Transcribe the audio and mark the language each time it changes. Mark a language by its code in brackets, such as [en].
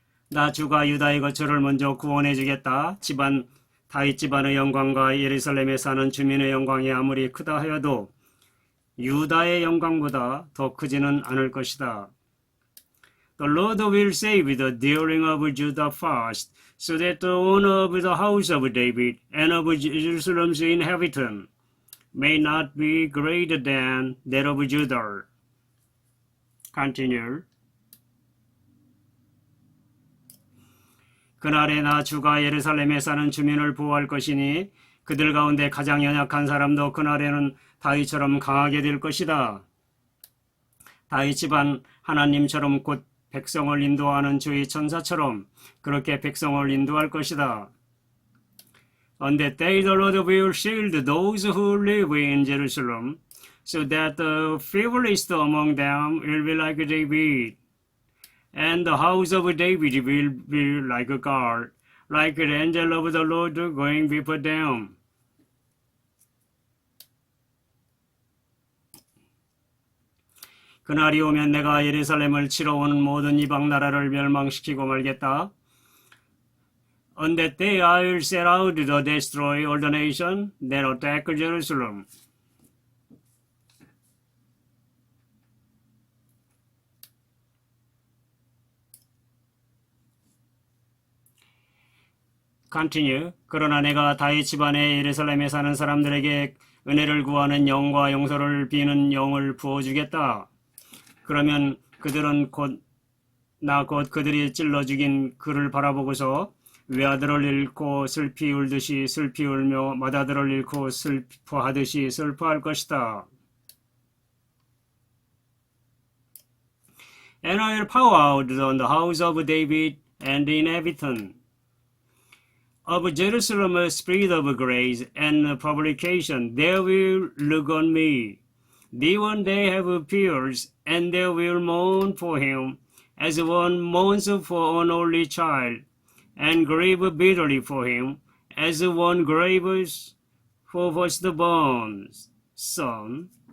[ko] 나 주가 유다의 거처를 먼저 구원해 주겠다. 다윗 집안의 영광과 예루살렘에 사는 주민의 영광이 아무리 크다 하여도 유다의 영광보다 더 크지는 않을 것이다. [en] The Lord will save the dwelling of Judah first, so that the honor of the house of David and of Jerusalem's inhabitant may not be greater than that of Judah. Continue. [ko] 그날에 나 주가 예루살렘에 사는 주민을 보호할 것이니 그들 가운데 가장 연약한 사람도 그날에는 다윗처럼 강하게 될 것이다. 다윗 집안 하나님처럼 곧 백성을 인도하는 주의 천사처럼 그렇게 백성을 인도할 것이다. [en] On that day the Lord will shield those who live in Jerusalem, so that the feeblest among them will be like David, and the house of David will be like God, like the angel of the Lord going before them. [ko] 그날이 오면 내가 예루살렘을 치러 오는 모든 이방 나라를 멸망시키고 말겠다. [en] On that day I will set out to destroy all the nations that attack Jerusalem. Continue. [ko] 그러나 내가 다윗 집안의 예루살렘에 사는 사람들에게 은혜를 구하는 영과 용서를 비는 영을 부어주겠다. 그러면 그들은 곧 그들이 찔러 죽인 그를 바라보고서 외아들을 잃고 슬피 울듯이 슬피 울며 맏아들을 잃고 슬퍼하듯이 슬퍼할 것이다. [en] And I will pour out on the house of David and the inhabitant of Jerusalem a spirit of grace and publication. They will look on me, the one they have pierced, and they will mourn for him, as one mourns for an only child, and grieve bitterly for him, as one grieves for firstborn son.